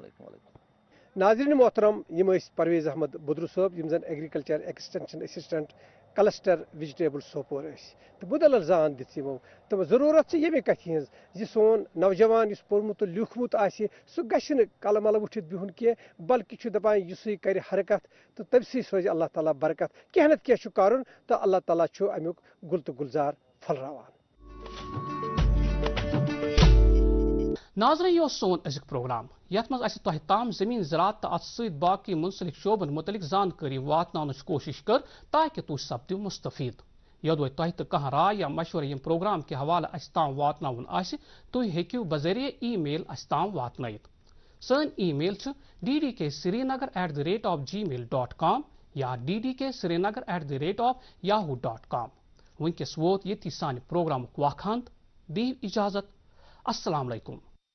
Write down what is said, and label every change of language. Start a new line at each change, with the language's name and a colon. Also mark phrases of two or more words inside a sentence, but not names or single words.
Kashmiri: ناظرین محترم یم پرویز احمد بدرو صاحب یم زن
English: agriculture extension assistant cluster vegetable
Kashmiri: سوپور تو مدلل زان دت تو ضرورت یمے کتھ ہز سون نوجوان اس پورمت لیوکھمت سہ گژھِ نہٕ کلہٕ ملہٕ وٹھتھ بہن کی بلکہ دپان یُسے کرِ حرکت تو تمسی سوزِ اللہ تعالیٰ برکت کینٛہہ نتہٕ کینٛہہ کرن تو اللہ تعالیٰ امیُک گل تو گلزار پھلراوان ناظرین یہ سون ازیک پروگرام یت مز تہ تام زمین زراعت تو ات ست باقی منسلک شعبن متعلق زانکاری واتناونچ کوشش کر تاکہ تھی سپدو مستفید یدوے تہ تو کھانا رائے یا مشورہ یم پروگرام کے حوالہ اس تام واتناون آسہ تھی ہیکو بذریعہ ای میل اس تام واتنائت سن ای میل ddksrinagar@gmail.com یا ddksrinagar@yahoo.com ونکس ووت یہ سانہ پروگرام وقت دیو اجازت
Arabic: السلام علیکم